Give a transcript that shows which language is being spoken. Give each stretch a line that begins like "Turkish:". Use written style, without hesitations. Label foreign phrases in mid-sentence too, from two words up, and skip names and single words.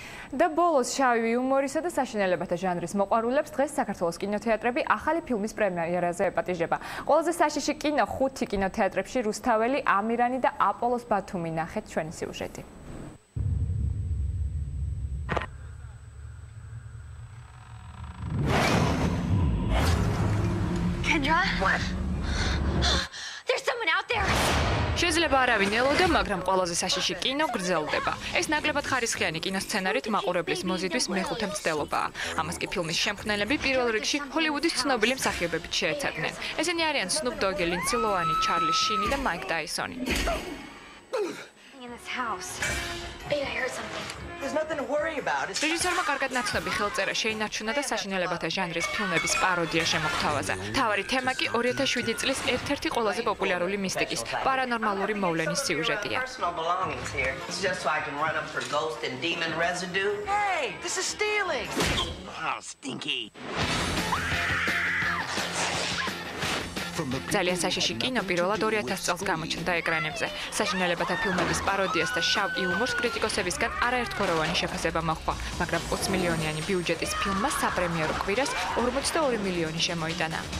Georgian: და ბოლოს შავი იუმორისა და საშინელებათა ჟანრის მოყვარულებს დღეს საქართველოს კინოთეატრები ახალი ფილმის პრემიერაზე ეპატიჟება. ყველაზე საშიში კინო 5 კინოთეატრებში რუსთაველი, ამირანი და აპოლოს ბათუმი. ნახეთ ჩვენი სიუჟეტი.
English: Kendra? What? There's someone out there.
Georgian: შეიძლება არავინ ელოდა, მაგრამ ყველაზე საშიში კინო გრძელდება. ეს ნაკლებად ხარისხიანი კინოსცენარით მაყურებლის მოზიდვის მეხუთე მცდელობაა. ამას კი ფილმის შემქმნელები პირველ რიგში ჰოლივუდის ცნობილი მსახიობებით შეეცადნენ. ესენი არიან Snoop Dogg, Lindsay Lohan, Charlie Sheen და Mike Tyson.
English: In this house. Wait, I heard something. There's nothing to worry about.
Georgian: რეჟისორმა კარგად ნაცნობი ხელწერა შეინარჩუნა და საშინელებათა ჟანრის ფილმების პაროდია შემოგთავაზა. მთავარი თემა კი 2007 წლის ერთ-ერთი ყველაზე პოპულარული მისტიკის, პარანორმალური მოვლენის სიუჟეტია.
English: Personal belongings here. It's just so I can run up for ghost and demon residue. Hey, this is stealing. Oh, stinky.
Georgian: ძალიან საშიში კინო პირველად 2000 წელს გამოჩნდა ეკრანებზე. საშინელებათა ფილმების პაროდიას და შავ იუმორს კრიტიკოსებისგან არაერთგვაროვანი შეფასება მოჰყვა, მაგრამ 20 მილიონიანი ბიუჯეტის ფილმმა საპრემიერო კვირას 42 მილიონი შემოიტანა.